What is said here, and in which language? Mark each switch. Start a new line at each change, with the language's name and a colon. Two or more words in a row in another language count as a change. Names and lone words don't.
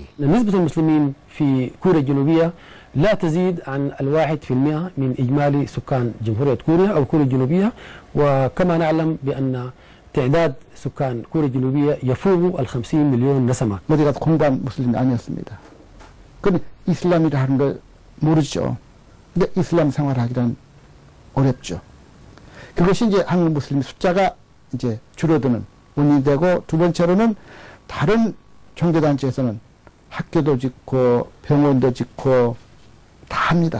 Arabic: نسبة المسلمين في كوريا الجنوبية لا تزيد عن 1% من إجمالي سكان جمهورية كوريا أو كوريا الجنوبية، وكما نعلم بأن تعداد سكان كوريا الجنوبية يفوق 50 مليون نسمة.
Korean: 어디가 공부한 무슬림이 아니었습니다. 그럼 이슬람이라 하는 걸 모르죠. 근데 이슬람 생활하기란 어렵죠. 그것이 이제 한국 무슬림 숫자가 이제 줄어드는 원인이 되고, 두 번째로는 다른 종교단체에서는 학교도 짓고 병원도 짓고 다 합니다.